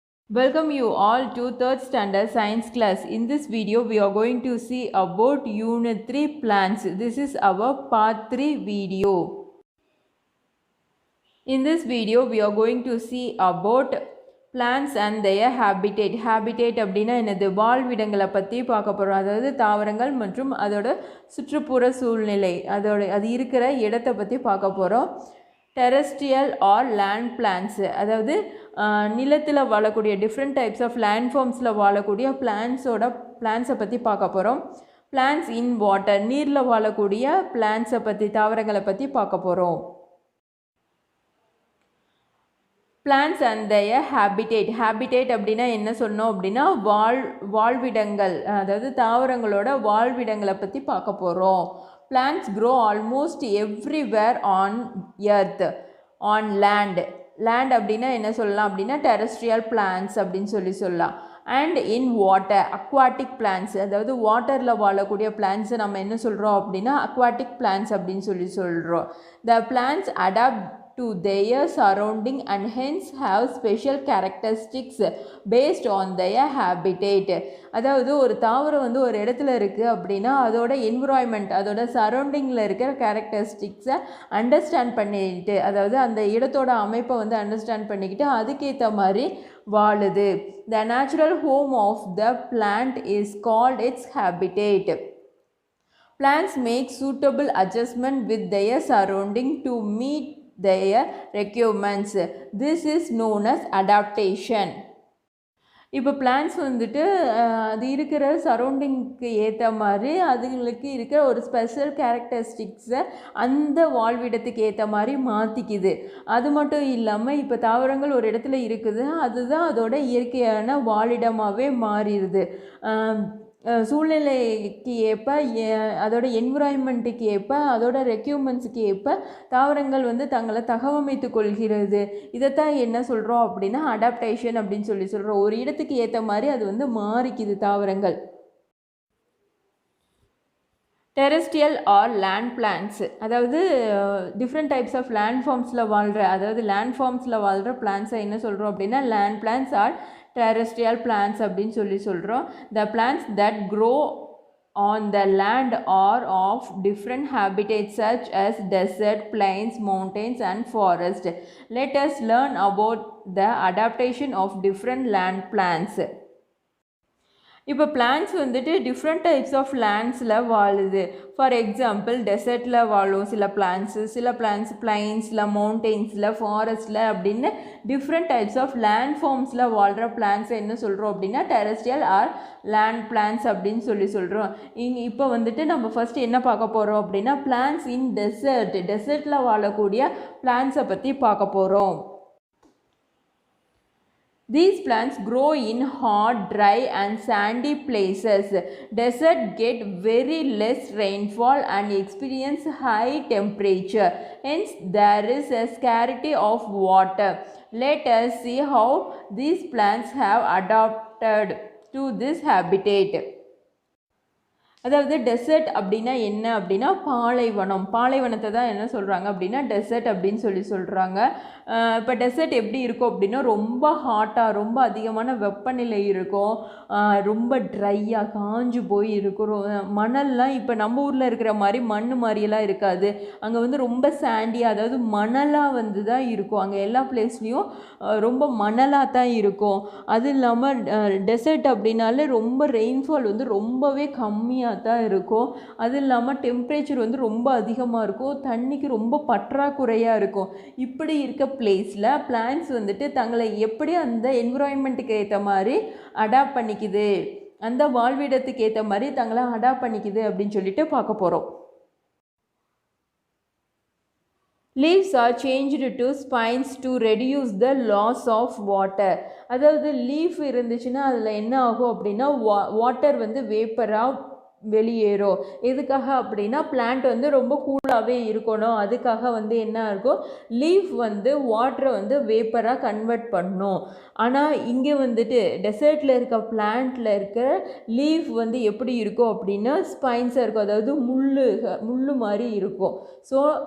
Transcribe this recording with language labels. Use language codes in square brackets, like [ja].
[en] Welcome you all to 3rd standard science class. In this video we are going to see about unit 3 plants. This is our part 3 video. In this video we are going to see about plants and their habitat. [ta] Habitat அப்படினா என்னது? வாழ்விடங்களை பற்றி பார்க்க போகிறோம். அதாவது தாவரங்கள் மற்றும் அதோட சுற்றுப்புற சூழ்நிலை, அது இருக்கிற இடத்தை பற்றி பார்க்க போகிறோம். [en] terrestrial or land plants, [ta] அதாவது நிலத்தில் வாழக்கூடிய [en] different types of land ஃபார்ம்ஸில் [ta] வாழக்கூடிய பிளான்ட்ஸை பற்றி பார்க்க போகிறோம். [en] plants in water, [ta] நீரில் வாழக்கூடிய பிளான்ட்ஸை பற்றி, தாவரங்களை பற்றி பார்க்க போகிறோம். [en] Plants and their habitat. [ta] Habitat அப்படின்னா என்ன சொன்னோம் அப்படின்னா வாழ்விடங்கள், அதாவது தாவரங்களோட வாழ்விடங்களை பற்றி பார்க்க போகிறோம். [en] Plants grow almost everywhere on earth, on land. [ta] Land அப்படின்னா என்ன சொல்லலாம் அப்படின்னா terrestrial plants அப்படின்னு சொல்லலாம். [en] And in water, aquatic plants, [ta] அதாவது வாட்டரில் வாழக்கூடிய பிளான்ட்ஸை நம்ம என்ன சொல்கிறோம் அப்படின்னா aquatic plants அப்படின்னு சொல்கிறோம். [en] The plants adapt to their surrounding and hence have special characteristics based on their habitat. [ta] அதாவது ஒரு தாவரம் ஒரு இடத்துல இருக்குது அப்படின்னா அதோட என்விரான்மெண்ட், அதோட சரௌண்டிங்கில் இருக்கிற கேரக்டரிஸ்டிக்ஸை அண்டர்ஸ்டாண்ட் பண்ணிட்டு, அதாவது அந்த இடத்தோட அமைப்பை அண்டர்ஸ்டாண்ட் பண்ணிக்கிட்டு அதுக்கேற்ற மாதிரி வாழுது. [en] The natural home of the plant is called its habitat. Plants make suitable adjustment with their surrounding to meet their requirements. This is known as adaptation. [ta] இப்போ பிளான்ஸ் அது இருக்கிற சரௌண்டிங்க்கு ஏற்ற மாதிரி அதுங்களுக்கு இருக்கிற ஒரு ஸ்பெஷல் கேரக்டரிஸ்டிக்ஸை அந்த வாழ்விடத்துக்கு ஏற்ற மாதிரி மாற்றிக்குது. அது மட்டும் இல்லாமல் இப்போ தாவரங்கள் ஒரு இடத்துல இருக்குது, அதுதான் அதோட இயற்கையான வாழிடமாகவே மாறிடுது. சூழ்நிலைக்கு ஏற்ப, அதோட என்விரான்மெண்ட்டுக்கு ஏற்ப, அதோட ரெக்யூர்மெண்ட்ஸுக்கு ஏற்ப தாவரங்கள் தங்களை தகவமைத்து கொள்கிறது. இதைத்தான் என்ன சொல்கிறோம் அப்படின்னா அடாப்டேஷன் அப்படின்னு சொல்கிறோம். ஒரு இடத்துக்கு ஏற்ற மாதிரி அது மாறிக்குது தாவரங்கள். [en] terrestrial or land plants, [ta] அதாவது [en] different types of land ஃபார்ம்ஸில் [ta] வாழ்கிற, அதாவது லேண்ட் ஃபார்ம்ஸில் வாழ்கிற பிளான்ட்ஸை என்ன சொல்கிறோம் அப்படின்னா [en] land plants are terrestrial plants [ta] அப்படின்னு சொல்கிறோம். [en] The plants that grow on the land are of different habitats such as desert, plains, mountains and forest. Let us learn about the adaptation of different land plants. [ta] இப்போ [en] plants different types of லேண்ட்ஸில் [ta] வாழுது. For example டெசர்ட்டில் வாழும் சில plants, சில plants பிளைன்ஸில், மவுண்டெயின்ஸில், ஃபாரஸ்ட்டில் அப்படின்னு [en] different types of land ஃபார்ம்ஸில் [ta] வாழ்கிற பிளான்ட்ஸை என்ன சொல்கிறோம் அப்படின்னா [en] terrestrial or land plants [ta] அப்படின்னு சொல்கிறோம். இப்போ நம்ம ஃபஸ்ட்டு என்ன பார்க்க போகிறோம் அப்படின்னா [en] plants in டெசர்ட்டில் [ta] வாழக்கூடிய பிளான்ட்ஸை பற்றி பார்க்க போகிறோம். [en] These plants grow in hot, dry and sandy places. Desert get very less rainfall and experience high temperature. Hence, there is a scarcity of water. Let us see how these plants have adapted to this habitat. [ta] அதாவது dessert அப்படின்னா என்ன அப்படின்னா பாலைவனத்தை தான் என்ன சொல்கிறாங்க அப்படின்னா dessert அப்படின்னு சொல்கிறாங்க. இப்போ டெசர்ட் எப்படி இருக்கும் அப்படின்னா ரொம்ப ஹாட்டாக, ரொம்ப அதிகமான வெப்பநிலை இருக்கும், ரொம்ப ட்ரையாக காஞ்சு போய் இருக்கும். மணல்லாம் இப்போ நம்ம ஊரில் இருக்கிற மாதிரி மண் மாதிரியெல்லாம் இருக்காது. அங்கே ரொம்ப சாண்டியாக, அதாவது மணலாக தான் இருக்கும். அங்கே எல்லா பிளேஸ்லேயும் ரொம்ப மணலாக தான் இருக்கும். அது இல்லாமல் டெசர்ட் அப்படின்னாலே ரொம்ப ரெயின்ஃபால் ரொம்பவே கம்மியாக தான் இருக்கும். அது இல்லாமல் டெம்பரேச்சர் ரொம்ப அதிகமாக இருக்கும், தண்ணிக்கு ரொம்ப பற்றாக்குறையாக இருக்கும். இப்படி இருக்க பிளேஸில் பிளான்ட்ஸ் தங்களை எப்படி அந்த என்விரான்மெண்ட்டுக்கு ஏற்ற மாதிரி அடாப்ட் பண்ணிக்குது, அந்த வாழ்விடத்துக்கு ஏற்ற மாதிரி தங்களை அடாப்ட் பண்ணிக்குது அப்படின்னு சொல்லிட்டு பார்க்க போகிறோம். Leaves are changed to spines to reduce the loss of water. அதாவது லீஃப் இருந்துச்சுன்னா அதில் என்ன ஆகும் அப்படின்னா வாட்டர் வேப்பராக வெளியேறும். எதுக்காக அப்படின்னா பிளான்ட் ரொம்ப கூலாகவே இருக்கணும், அதுக்காக என்ன இருக்கும் லீஃப் வாட்டரை வேப்பராக கன்வெர்ட் பண்ணும். ஆனால் இங்கே டெசர்ட்டில் இருக்க பிளான்ட்டில் இருக்கிற லீஃப் எப்படி இருக்கும் அப்படின்னா ஸ்பைன்ஸாக இருக்கும், அதாவது முள்ளு மாதிரி இருக்கும். ஸோ